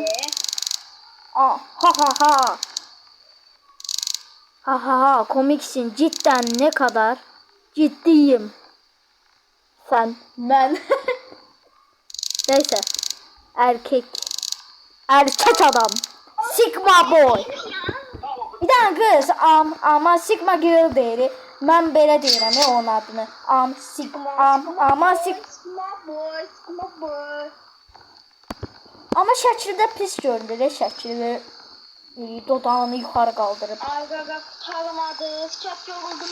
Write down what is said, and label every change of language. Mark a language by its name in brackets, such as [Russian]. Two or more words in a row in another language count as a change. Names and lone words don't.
[Turkish] Ha ha komiksin cidden ne kadar ciddiyim. Sen ben. Neyse erkek adam Sigma boy. Bir tane kız ama Sigma girl deyir. [Azerbaijani] Mən belə deyirəm onun adını. Sigma boy. Ama şəkildə pis görünür şəkili. Dodağını yuxarı qaldırıb. [Turkish] Argaga kurtarmadı. Çok yoruldum.